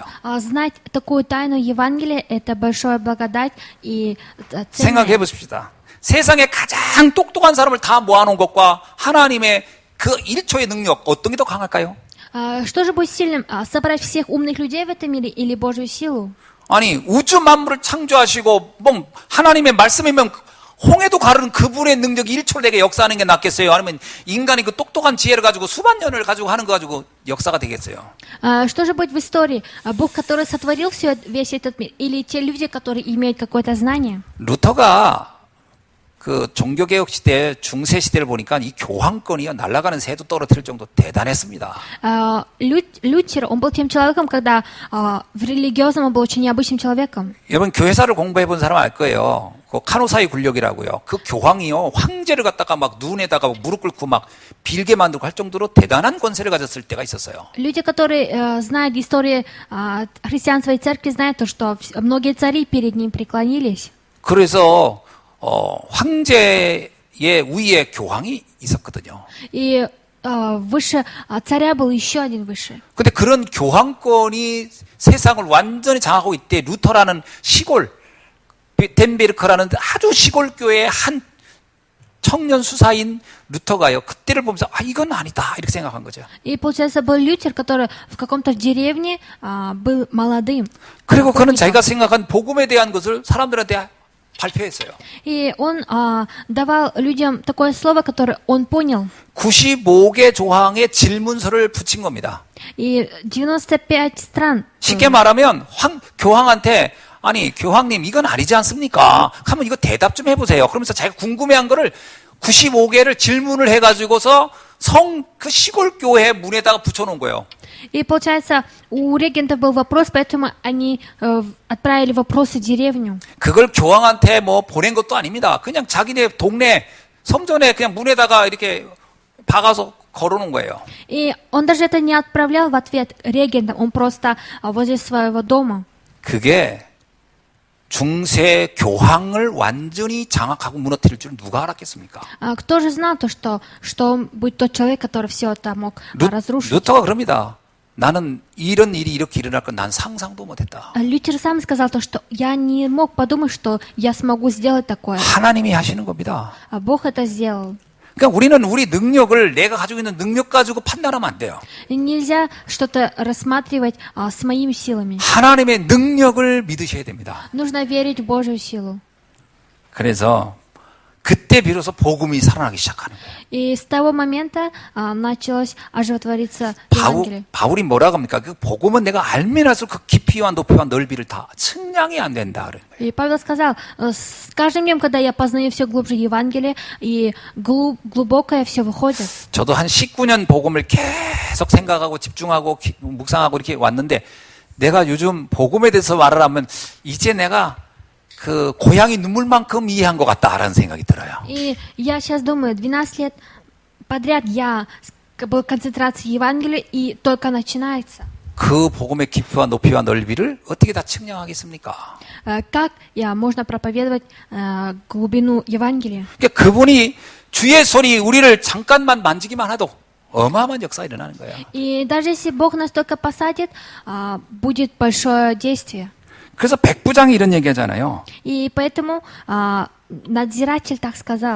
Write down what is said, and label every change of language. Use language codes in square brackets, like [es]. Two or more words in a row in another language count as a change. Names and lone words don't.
[ru] Знать такую тайну Евангелия – это большая благодать и [ko] 생각해 [ru] ценность. [ko] 보십시다. 세상에 가장 똑똑한 사람을 다 모아놓은 것과 하나님의 그 1초의 능력, 어떤 게 더 강할까요? [ru] Что же будет сильным? Собрать всех умных людей в этом мире или Божью силу? [ko] 아니, 우주 만물을 창조하시고, 뭐, 하나님의 말씀이면 홍해도 가르는 그분의 능력이 1초를 내게 역사하는 게 낫겠어요? 아니면 인간이 그 똑똑한 지혜를 가지고 수만 년을 가지고 하는 거 가지고 역사가 되겠어요? [ru] Что же будет в истории? Бог, который сотворил весь этот мир, или те люди, которые имеют какое-то знание? [ko] 루터가 그 종교개혁 시대, 중세 시대를 보니까 이 교황권이요, 날아가는 새도 떨어뜨릴 정도 대단했습니다. [ru] Лютер, он был тем человеком, когда в религиозном он был очень необычным человеком. [ko] 여러분 교회사를 공부해 본 사람 알 거예요. 그 카노사이 굴력이라고요. 그 교황이요, 황제를 갖다가 막 눈에다가 무릎 꿇고 막 빌게 만들고 할 정도로 대단한 권세를 가졌을 때가 있었어요. [ru] Люди, которые знают историю христианства и церкви, знают то, что многие цари перед ним преклонились. [ko] 그래서 황제의 위에 교황이 있었거든요. [ru] И выше царя был еще один выше. [ko] 근데 그런 교황권이 세상을 완전히 장악하고 있대. 루터라는 시골, 덴베르크라는 아주 시골 교회의 한 청년 수사인 루터가요, 그때를 보면서 이건 아니다 이렇게 생각한 거죠. [ru] И получается был Лютер, который в каком-то деревне был молодым. [ko] 그리고 그는 자기가 생각한 복음에 대한 것을 사람들한테 발표했어요. [ru] И он давал людям такое слово, которое он понял. [ko] 95개 조항의 질문서를 붙인 겁니다. [ru] И 95 стран. [ko] 쉽게 말하면 교황한테 아니 교황님 이건 아니지 않습니까? 하면 이거 대답 좀 해보세요. 그러면서 자기가 궁금해한 거를 95개를 질문을 해가지고서 그 시골 교회 문에다가 붙여놓은 거예요. [ru] И получается, у регентов был вопрос, поэтому они отправили вопросы в деревню. [ko] 그걸 교황한테 뭐 보낸 것도 아닙니다. 그냥 자기네 동네 성전에 그냥 문에다가 이렇게 박아서 걸어놓은 거예요. [ru] И он даже это не отправлял в ответ регентам, он просто возле своего дома. [ko] 그게 중세 교황을 완전히 장악하고 무너뜨릴 줄 누가 알았겠습니까? [ru] Кто же знал то, что он будет тот человек, который все это мог разрушить? [ko] 루터가 그럽니다. 나는 이런 일이 이렇게 일어날 건 난 상상도 못했다. [ru] Лютер сам сказал то, что я не мог подумать, что я смогу сделать такое. [ko] 하나님이 하시는 겁니다. [ru] Бог это сделал. [ko] 그러니까 우리는 우리 능력을 내가 가지고 있는 능력 가지고 판단하면 안 돼요. [ru] Нельзя что-то рассматривать с моими силами. [ko] 하나님의 능력을 믿으셔야 됩니다. [ru] Нужно верить в Божью силу. [ko] 그래서 그때 비로소 복음이 살아나기 시작하는 거예요. [ru] И с того момента началось оживотвориться Евангелие. [ko] 바울이 뭐라고 합니까? 그 복음은 내가 알면 할수록 그 깊이와 높이와 넓이를 다 측량이 안 된다. 그런 거예요. [ru] И Павел сказал, с каждым днем, когда я познаю все глубже Евангелие, и глубокое все выходит. [ko] 저도 한 19년 복음을 계속 생각하고 집중하고 묵상하고 이렇게 왔는데 내가 요즘 복음에 대해서 말을 하면 이제 내가 그 고양이 눈물만큼 이해한 것 같다라는 생각이 들어요. [ru] И я сейчас думаю, 12 лет подряд я был концентрацией Евангелия, и только начинается. [ko] 그 복음의 깊이와 높이와 넓이를 어떻게 다 측량하겠습니까? [ru] Как можно проповедовать глубину Евангелия? [ko] 그러니까 그분이 주의 손이 우리를 잠깐만 만지기만 해도 어마어마한 역사가 일어나는 거예요. [ru] И даже если Бог нас только посадит, будет большое действие. [ko] 그래서 백부장이 이런 얘기하잖아요. [ru] И поэтому надзиратель так сказал.